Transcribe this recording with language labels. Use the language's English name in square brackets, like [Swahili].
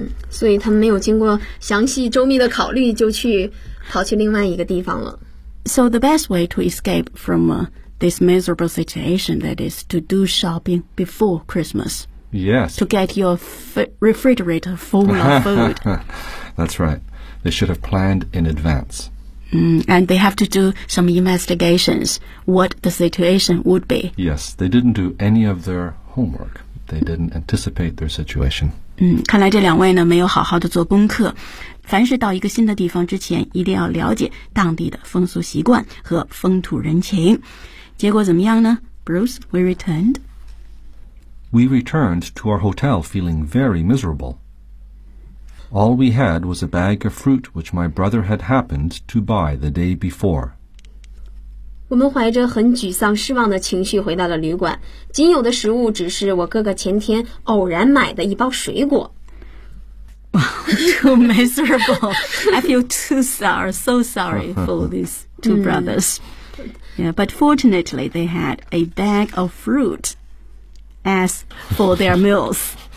[Chinese] 所以他们没有经过详细周密的考虑就去跑去另外一个地方了。 [English] So the best way to escape from this miserable situation, that is to do shopping before Christmas. Yes. To get your refrigerator full of food. That's right. They should have planned in advance. And they have to do some investigations what the situation would be. Yes, they didn't do any of their homework. They didn't anticipate their situation. [Chinese] 看来这两位呢没有好好的做功课。凡是到一个新的地方之前一定要了解当地的风俗习惯和风土人情。结果怎么样呢 ?Bruce, [English] we returned. We returned to our hotel feeling very miserable. All we had was a bag of fruit which my brother had happened to buy the day before. [Chinese] 我们怀着很沮丧失望的情绪回到了旅馆。仅有的食物只是我哥哥前天偶然买的一包水果。 [English] Too miserable. I feel too sorry, so sorry for these two brothers. Yeah, but fortunately, they had a bag of fruit as for their meals.